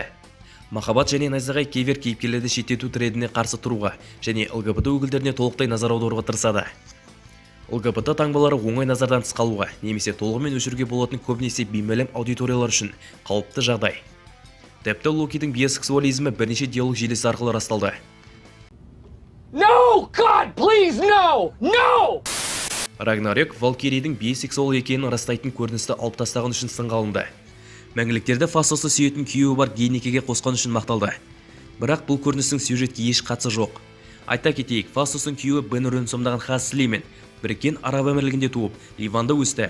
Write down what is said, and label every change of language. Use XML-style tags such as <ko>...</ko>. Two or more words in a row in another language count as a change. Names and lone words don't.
<kk>Махаббат және найзағай кейбір кейіпкерлерді шеттету трендіне қарсы тұруға және ЛГБТ өкілдеріне толықтай назар аударуға тырысады. ЛГБТ таңбалары оңай назардан тыс қалуға немесе толығымен өшіруге болатын көбінесе беймәлім аудиториялар үшін қауіпті жағдай. Тіпті Локидің бисексуализмі бірнеше диалог желісі арқылы расталды.</kk> <en>No! God, please, no! No!</en> <kk>Рагнарёк Валкирийдің бисексуал екенін растайтын көріністі алып тастаған үшін сынға алынды. Мәңгіліктерді Фастосты сүйетін күйеуі бар гей некеге қосқан үшін мақталды. Бірақ бұл көріністің сюжетке еш қатысы жоқ. Айта кетейік, Фастостың күйеуі Бен рөлін сомдаған Хас Слеймен біріккен Араб әмірлігінде туып, Ливанда өсті.</kk>